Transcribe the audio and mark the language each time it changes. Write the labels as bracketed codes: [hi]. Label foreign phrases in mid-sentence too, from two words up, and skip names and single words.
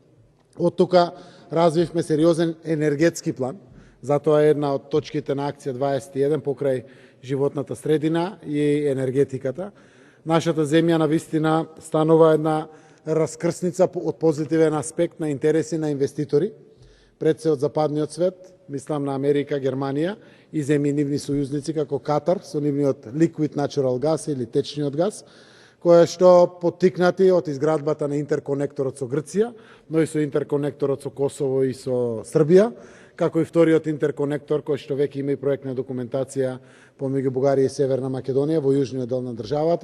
[mk] Од тука развивме сериозен енергетски план, затоа е една од точките на акција 21 покрај животната средина и енергетиката. Нашата земја навистина станува една раскрсница од позитивен аспект на интереси на инвеститори, пред се од западниот свет, мислам на Америка, Германија и земји нивни сојузници како Катар со нивниот [en] liquid natural gas [mk] или течниот газ, која што поттикнати од изградбата на интерконекторот со Грција, но и со интерконекторот со Косово и со Србија, како и вториот интерконектор кој што веќе има и проектна документација помеѓу Бугарија и Северна Македонија во јужниот дел на државата.